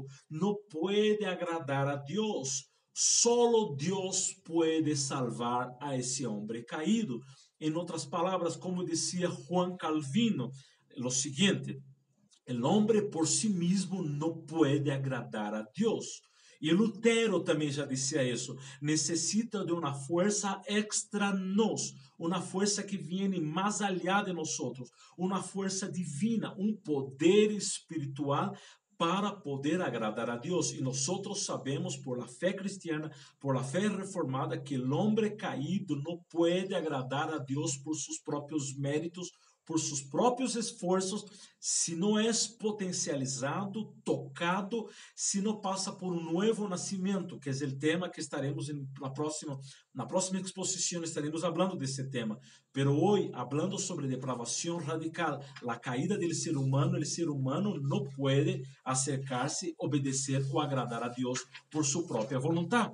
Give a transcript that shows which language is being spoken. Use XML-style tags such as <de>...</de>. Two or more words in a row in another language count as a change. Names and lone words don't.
<es>No puede agradar a Dios. Solo Dios puede salvar a ese hombre caído. En otras palabras, como decía Juan Calvino, lo siguiente: el hombre por sí mismo no puede agradar a Dios.</es> <pt>E Lutero também já dizia isso. Necessita de uma força extra nos, uma força que viene mais allá de nós, uma força divina, um poder espiritual para poder agradar a Deus. E nós sabemos</pt> <es>por la fé cristiana, por la fé reformada,</es> <pt>que o homem caído não pode agradar a Deus por seus próprios méritos,</pt> <es>por sus propios esfuerzos si no es potencializado, tocado, si no pasa por un nuevo nacimiento, que es el tema que estaremos en la próxima exposición, estaremos hablando de ese tema. Pero hoy, hablando sobre depravación radical, la caída del ser humano, el ser humano no puede acercarse, obedecer o agradar a Dios por su propia voluntad.</es>